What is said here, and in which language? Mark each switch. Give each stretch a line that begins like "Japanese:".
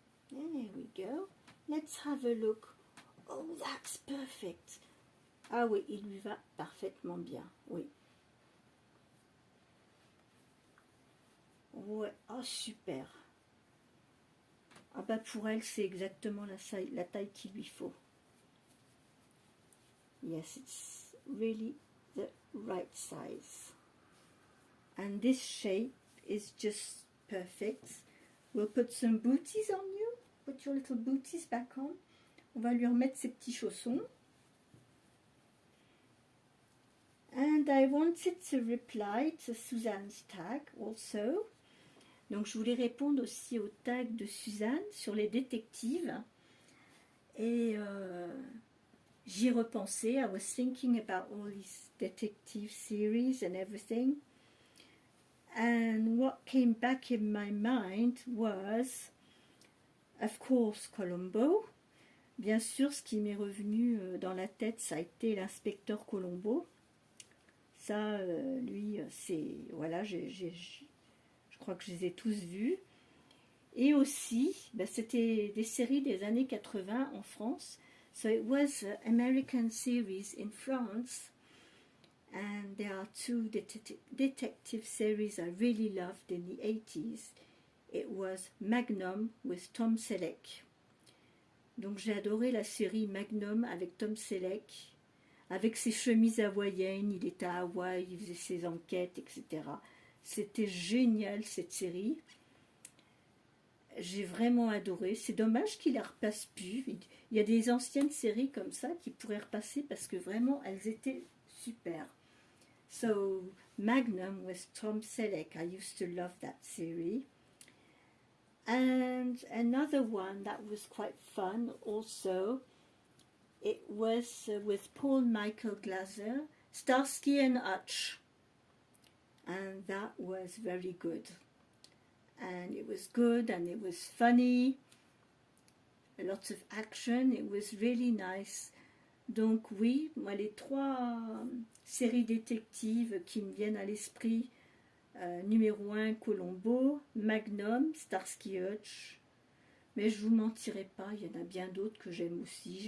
English: There we go. Let's have a look. Oh, that's perfect.
French: Ah oui, il lui va parfaitement bien. Oui. Ouais, oh super. Ah bah pour elle, c'est exactement la taille qu'il lui faut.
English: Yes, it's really the right size. And this shape is just perfect. We'll put some booties on you. Put your little booties back on.
French: On va lui remettre ses petits chaussons.
English: And I wanted to reply to Suzanne's tag also.
French: Donc je voulais répondre aussi au tag de Suzanne sur les détectives. Et j'y repensais.
English: I was thinking about all these detective series and everything. And what came back in my mind was, of course, Columbo.
French: Bien sûr, ce qui m'est revenu dans la tête, ça a été l'inspecteur Columbo. Ça, lui, c'est... Voilà, je crois que je les ai tous vus. Et aussi, c'était des séries des années 80 en France.
English: So it was American series in France. And there are two detective series I really loved in the 80s. It was Magnum with Tom Selleck.
French: Donc j'ai adoré la série Magnum avec Tom Selleck, avec ses chemises hawaïennes, il était à Hawaï, il faisait ses enquêtes, etc. C'était génial cette série. J'ai vraiment adoré. C'est dommage qu'il ne la repasse plus. Il y a des anciennes séries comme ça qui pourraient repasser parce que vraiment elles étaient super.
English: So, Magnum with Tom Selleck. I used to love that series. And another one that was quite fun also, it was with Paul Michael Glaser, Starsky and Hutch. And that was very good. And it was good and it was funny, lots of action, it was really nice.
French: Donc oui, moi les trois séries détectives qui me viennent à l'esprit, numéro 1, Columbo, Magnum, Starsky Hutch, mais je vous mentirai pas, il y en a bien d'autres que j'aime aussi.